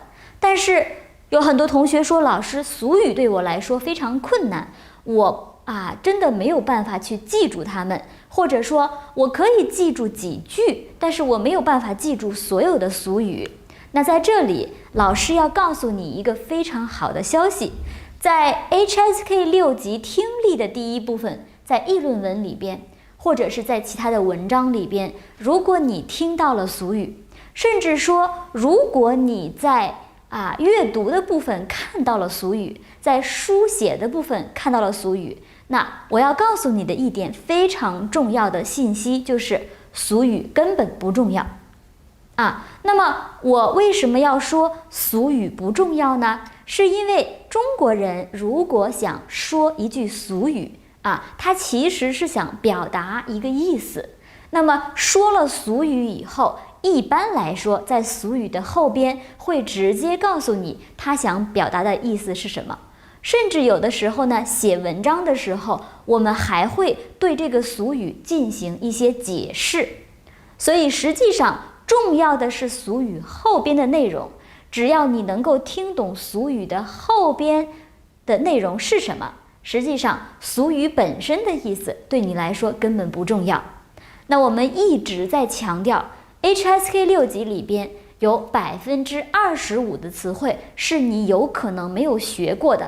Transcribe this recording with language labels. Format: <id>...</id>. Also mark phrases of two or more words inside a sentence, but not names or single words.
<zh>但是有很多同學說，老師，俗語對我來說非常困難，我真的没有辦法去記住它們，或者說我可以記住幾句，但是我沒有辦法記住所有的俗語。那在這裡，老師要告訴你一個非常好的消息，在 HSK 6級聽力的第一部分，在議論文裡邊，或者是在其他的文章裡邊，如果你聽到了俗語，甚至說如果你在閱讀的部分看到了俗語，在書寫的部分看到了俗語，那我要告訴你的一點非常重要的信息就是俗語根本不重要那麼我為什麼要說俗語不重要呢？是因為中國人如果想說一句俗語他其實是想表達一個意思，那麼說了俗語以後，一般來說在俗語的後邊會直接告訴你他想表達的意思是什麼，甚至有的時候呢，寫文章的时候我們還會對這個俗語進行一些解釋。所以實際上重要的是俗語後邊的內容，只要你能夠聽懂俗語的后邊的內容是什麼，實際上俗語本身的意思对你來說根本不重要。那我們一直在強調 HSK 6級裡邊有25%的詞彙是你有可能沒有學過的，</zh>